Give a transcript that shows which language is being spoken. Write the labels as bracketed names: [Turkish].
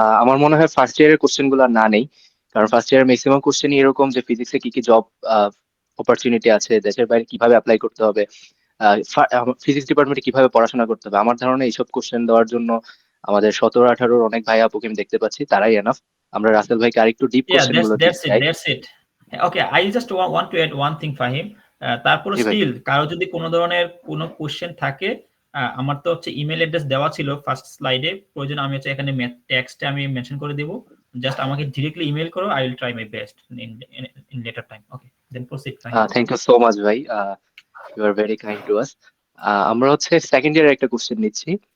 [Bangla] আমার মনে হয় ফার্স্ট ইয়ারের কোশ্চেন গুলো না নেই, কারণ ফার্স্ট ইয়ারের ম্যাক্সিমাম কোশ্চেনই এরকম যে ফিজিক্সে কি কি জব অপরচুনিটি আছে, দেশের বাইরে কিভাবে অ্যাপ্লাই করতে হবে, ফিজিক্স ডিপার্টমেন্টে কিভাবে পড়াশোনা করতে হবে। আমার ধারণা এইসব কোশ্চেন দেওয়ার জন্য আমাদের 17-18 অনেক ভাই আপুকে আমি দেখতে পাচ্ছি, তারাই এনাফ। আমরা রাসেল ভাইকে আরেকটু ডিপ [English] Yeah, [Bangla] কোশ্চেন [English] that's [Bangla] গুলোর দিকে [English] that's it. [Bangla] যাই। [English] That's it. Okay, I just want to add one thing, Fahim. [Bangla] তারপরে জি ভাই। স্টিল কারো যদি কোনো ধরনের কোনো কোশ্চেন থাকে, আমার তো হচ্ছে ইমেল অ্যাড্রেস দেওয়া ছিল ফার্স্ট স্লাইডে, প্রয়োজন আমি হচ্ছে এখানে টেক্সটে আমি মেনশন করে দেব। জাস্ট আমাকে ডিরেক্টলি ইমেল করো, [English] I will try my best in later time. Okay, then proceed Fahim. Thank you so much ভাই, you are very kind to us. [Bangla] আমরা হচ্ছে সেকেন্ড ইয়ারের একটা কোশ্চেন নিচ্ছি।